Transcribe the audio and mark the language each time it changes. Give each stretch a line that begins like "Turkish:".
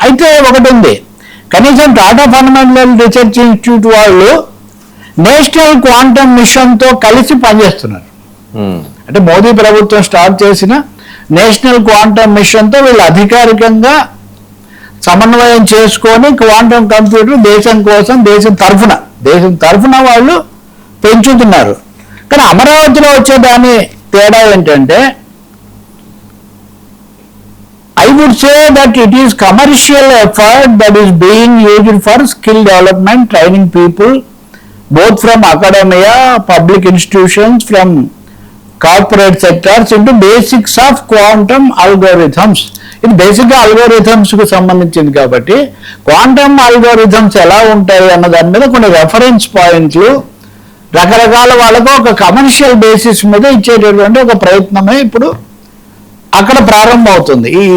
Telugu: అయితే ఒకటి ఉంది, కనీసం టాటా ఫండమెంటల్ రీసెర్చ్ ఇన్స్టిట్యూట్ వాళ్ళు నేషనల్ క్వాంటమ్ మిషన్తో కలిసి పనిచేస్తున్నారు. అంటే మోదీ ప్రభుత్వం స్టార్ట్ చేసిన నేషనల్ క్వాంటమ్ మిషన్తో వీళ్ళు అధికారికంగా సమన్వయం చేసుకొని క్వాంటమ్ కంప్యూటర్ దేశం కోసం దేశం తరఫున వాళ్ళు పెంచుతున్నారు. కానీ అమరావతిలో వచ్చేదాని తేడా ఏంటంటే
English: I would say that it is commercial effort that is being used for skill development, training people both from academia, public institutions, from corporate sectors into basics of quantum algorithms.
Telugu: ఇది బేసిక్గా అల్గోరిథమ్స్కు సంబంధించింది కాబట్టి క్వాంటమ్ అల్గోరిథమ్స్ ఎలా ఉంటాయి అన్న దాని మీద కొన్ని రెఫరెన్స్ పాయింట్లు రకరకాల వాళ్ళకు ఒక కమర్షియల్ బేసిస్ మీద ఇచ్చేటటువంటి ఒక ప్రయత్నమే ఇప్పుడు అక్కడ ప్రారంభం అవుతుంది.